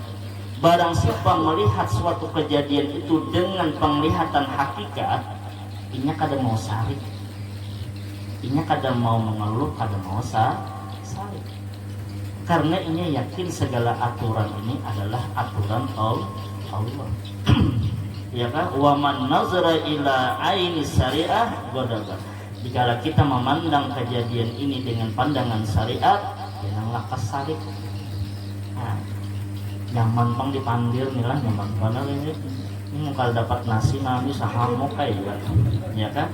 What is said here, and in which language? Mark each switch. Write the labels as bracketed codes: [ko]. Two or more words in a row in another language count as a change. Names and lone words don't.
[id] Barang siapa melihat suatu kejadian itu dengan penglihatan hakikat, [bjn] inya kada mau sari, inya kada mau mengeluh, kada mau sari, karena inya yakin segala aturan ini adalah aturan Allah. [id] Ya kan? [ar] ومن نظر إلى عين الشريعة غضب. [id] Jika kita memandang kejadian ini dengan pandangan syariat, janganlah kesarik. [bjn] Nah, nyaman pang dipandir nih lah, nyaman benar ini kalau dapat nasi nami sahamok kayak ya kan?